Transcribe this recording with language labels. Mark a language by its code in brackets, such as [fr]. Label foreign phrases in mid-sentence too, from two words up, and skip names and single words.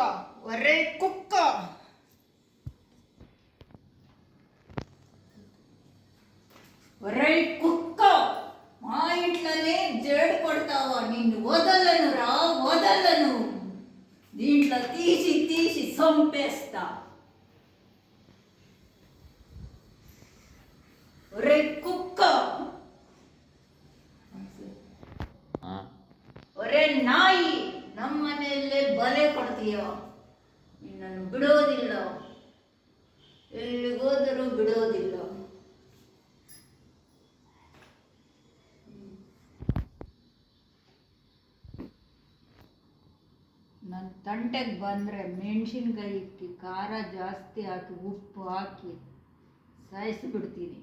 [te] ఒరే కుక్క, ఒరే కుక్క, మా ఇంట్లోనే జేడు కొడతావా? నిన్ను వదలను రా, వదలను. దీంట్లో తీసి తీసి చంపేస్తా. ఒరే కుక్క, ಆ, [kn] ಒರೆ ನಾಯಿ, ನಮ್ಮನೆಯಲ್ಲೇ ಬಲೆ ಕೊಡ್ತೀಯ. ನಿನ್ನನ್ನು ಬಿಡೋದಿಲ್ಲ, ಎಲ್ಲಿಗೋದರೂ ಬಿಡೋದಿಲ್ಲ. ನನ್ನ ತಂಟೆಗೆ ಬಂದರೆ ಮೆಣಸಿನ್ಕಾಯಿ ಇಕ್ಕಿ ಖಾರ ಜಾಸ್ತಿ ಹಾಕಿ ಉಪ್ಪು ಹಾಕಿ ಸಾಯಿಸಿಬಿಡ್ತೀನಿ.